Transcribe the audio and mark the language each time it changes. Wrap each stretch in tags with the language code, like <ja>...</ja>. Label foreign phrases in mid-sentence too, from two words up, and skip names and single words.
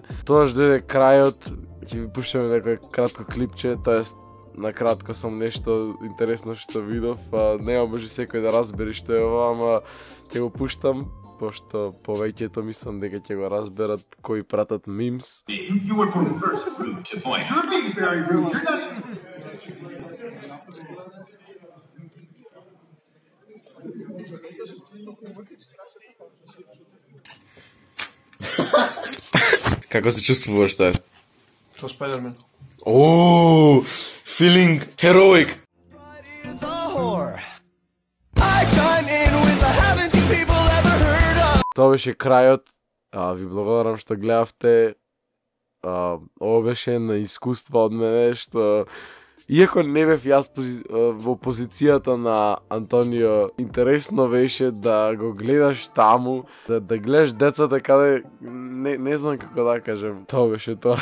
<mk>Тоаш дојде крајот, ќе ви пуштаме некој кратко клипче, тоест на кратко сам нешто интересно што видов, нема може секој да разбере што е ова, ама ќе го пуштам, пошто повеќето мислам дека ќе го разберат кои пратат мимс.</mk> <en>You were from the first group to point. You're being very rude. You're not...</en> <mk>Како се чувствуваш тоа? Со Spider-Man.</mk> <en>Ооо, feeling heroic.</en> <mk>Тоа беше крајот. Ви благодарам што гледавте. Ова беше едно искуство од мене што Иако не бев јас во позицијата на Антонио, интересно беше да го гледаш таму, да гледаш децата каде, не знам како да кажем, тоа беше тоа.</mk>